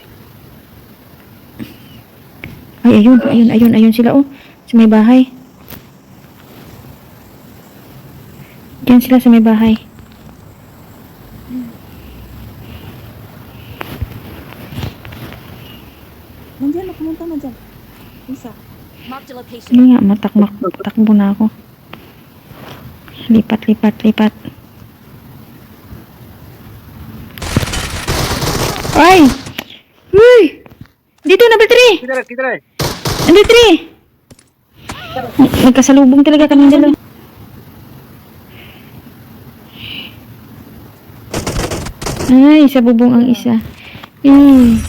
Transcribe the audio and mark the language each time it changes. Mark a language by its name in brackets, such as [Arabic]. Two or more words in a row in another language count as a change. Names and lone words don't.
[Filipino] Ay, ayun sila, oh. Sa may bahay. Diyan sila sa may bahay. Nandiyan na, pumunta na dyan. Isa. [English] Marked a location. [Filipino] Sige nga, takbo na ako. Lipat. Ay! Uy! Dito, number 3! [Urdu] کدھر ہے [Filipino] Number 3! Nagkasalubong talaga kami dalawa. Ay, sa bubong ang isa. Yun.